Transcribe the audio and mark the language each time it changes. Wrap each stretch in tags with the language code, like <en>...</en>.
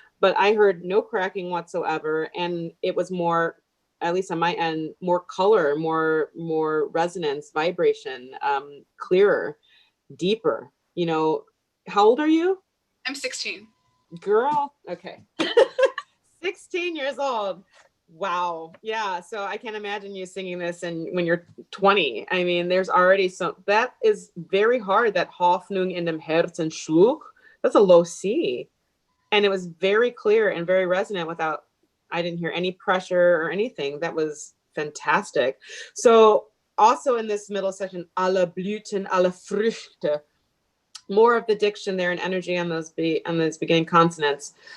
<en>But I heard no cracking whatsoever, and it was more, at least on my end, more color, more resonance, vibration, clearer, deeper. You know, how old are you? I'm 16. Girl, okay. 16 years old. Wow. Yeah. So I can't imagine you singing this and when you're 20. I mean, there's already that is very hard.</en> <de>That Hoffnung in dem Herzen schlug.</de> <en>That's a low C. And it was very clear and very resonant I didn't hear any pressure or anything. That was fantastic. So also in this middle section,</en> <de>alle Blüten, alle Früchte,</de> <en>more of the diction there and energy on those beginning consonants.</en>